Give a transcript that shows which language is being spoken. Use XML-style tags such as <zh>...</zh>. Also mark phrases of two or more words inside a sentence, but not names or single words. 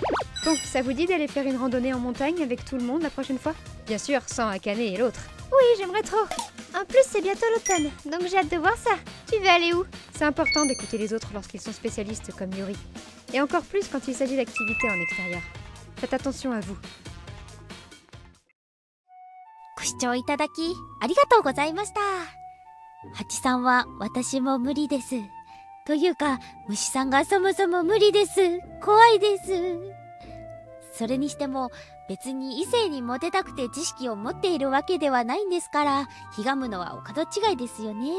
<fr>Bon, ça vous dit d'aller faire une randonnée en montagne avec tout le monde la prochaine fois? Bien sûr, sans Akane et l'autre. Oui, j'aimerais trop. En plus, c'est bientôt l'automne, donc j'ai hâte de voir ça. Tu veux aller où? C'est important d'écouter les autres lorsqu'ils sont spécialistes comme Yuri. Et encore plus quand il s'agit d'activités en extérieur. Faites attention à vous.</fr> <ja>ご視聴いただきありがとうございました。ハチさんは私も無理です。というか、虫さんがそもそも無理です。怖いです。それにしても、別に異性にモテたくて知識を持っているわけではないんですから、ひがむのはお門違いですよね。</ja>